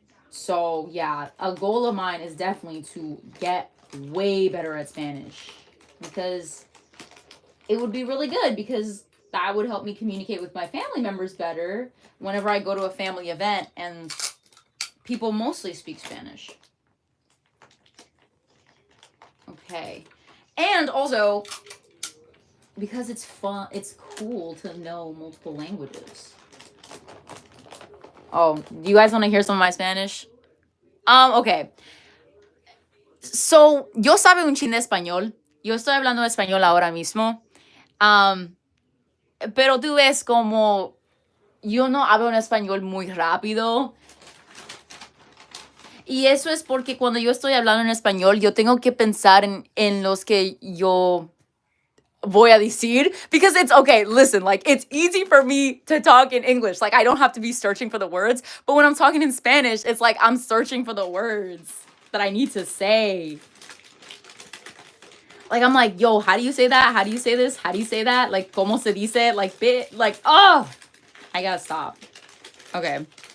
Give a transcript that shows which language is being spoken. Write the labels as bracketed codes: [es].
[en] So, yeah, a goal of mine is definitely to get way better at Spanish, because it would be really good, because that would help me communicate with my family members better whenever I go to a family event and people mostly speak Spanish. Okay. And also, because it's fun, it's cool to know multiple languages. Oh, do you guys want to hear some of my Spanish? Okay. [es] So, yo sabe un chin de español. Yo estoy hablando español ahora mismo. Pero tú ves como yo no hablo un español muy rápido. Y eso es porque cuando yo estoy hablando en español, yo tengo que pensar en los que yo voy a decir. [en] Because it's, okay, listen, like, it's easy for me to talk in English. Like, I don't have to be searching for the words. But when I'm talking in Spanish, it's like I'm searching for the words that I need to say. Like, I'm like, yo, how do you say that? How do you say this? How do you say that? Like, [es] como se dice? [en] Like, oh, I gotta stop. Okay.